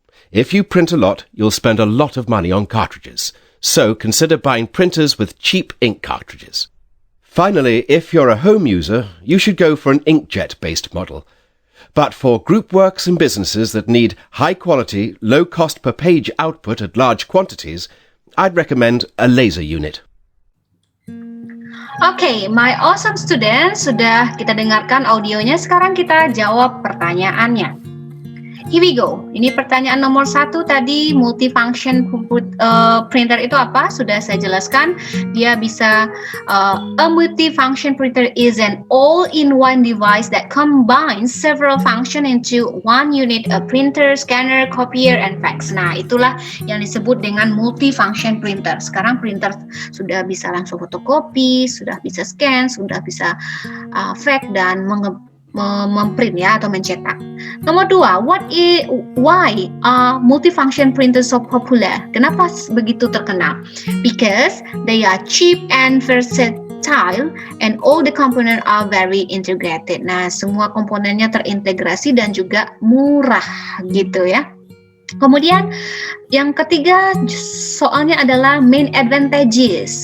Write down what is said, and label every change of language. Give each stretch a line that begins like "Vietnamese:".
English: If you print a lot, you'll spend a lot of money on cartridges, so consider buying printers with cheap ink cartridges. Finally, if you're a home user, you should go for an inkjet-based model. But for group works and businesses that need high-quality, low-cost per page output at large quantities, I'd recommend a laser unit.
Indonesian: Oke,
English: my awesome students,
Indonesian: sudah kita dengarkan audionya, sekarang kita jawab pertanyaannya.
English: Here we go.
Indonesian: Ini pertanyaan nomor 1 tadi, multifunction printer itu apa? Sudah saya jelaskan. Dia bisa
English: a multifunction printer is an all-in-one device that combines several functions into one unit, a printer, scanner, copier, and fax.
Indonesian: Nah, itulah yang disebut dengan multifunction printer. Sekarang printer sudah bisa langsung fotokopi, sudah bisa scan, sudah bisa fax dan memprint ya atau mencetak.
English: Nomor 2, why are multifunction printers so popular?
Indonesian: Kenapa begitu terkenal?
English: Because they are cheap and versatile and all the components are very integrated.
Indonesian: Nah, semua komponennya terintegrasi dan juga murah gitu ya. Kemudian yang ketiga soalnya adalah main advantage.